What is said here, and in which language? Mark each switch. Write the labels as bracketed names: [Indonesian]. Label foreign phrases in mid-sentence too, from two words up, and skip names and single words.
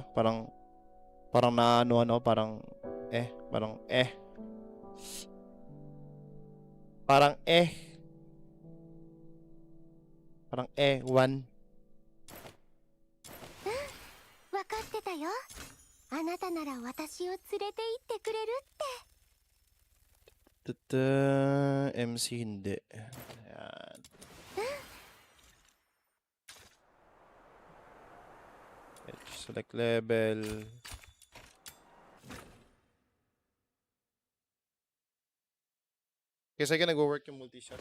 [Filipino] Parang na ano, parang one. [Japanese] 分かってたよ。あなたなら私を連れて行ってくれるって。 [Filipino] MC hindi. Ayan. [English] Select level. [Filipino] Kasi kaya nag-work yung multi-shot.